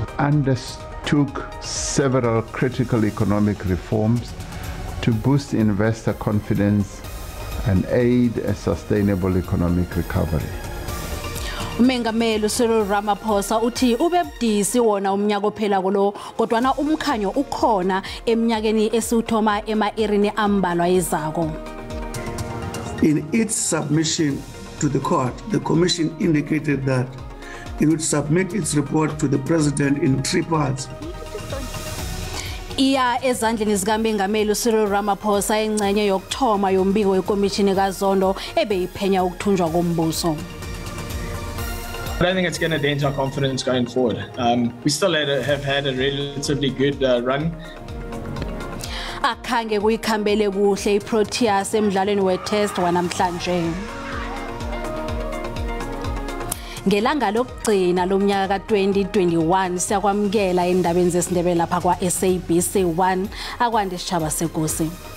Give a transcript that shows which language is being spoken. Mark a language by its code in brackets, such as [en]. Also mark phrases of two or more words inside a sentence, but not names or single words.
[en] undertook several critical economic reforms to boost investor confidence and aid a sustainable economic recovery. [nr] Umengameli Cyril Ramaphosa uthi ubebudisi wona umnyaka ophela kulo kodwana umkhanyo ukhona eminyakeni esiuthoma ema-erini ambalwa ezako. [en] In its submission to the court, the commission indicated that it would submit its report to the president in 3 parts. [nr] Iya ezandleni zikaMengameli Cyril Ramaphosa engcenye yokuthoma yombiko wekomishini kaZondo ebeyiphenya ukuthunjwa kombuso. [en] I don't think it's going to dent our confidence going forward. We still have had a relatively good run. [nr] Akhange kuyikhambele kuhle iProteas emidlalweni wetest wanamhlanje. Ngelanga lokugcina lomnyaka ka-2021 siyakwamukela endabeni zesiNdebele lapha kwa SABC 1 akwande sitshaba sekosi.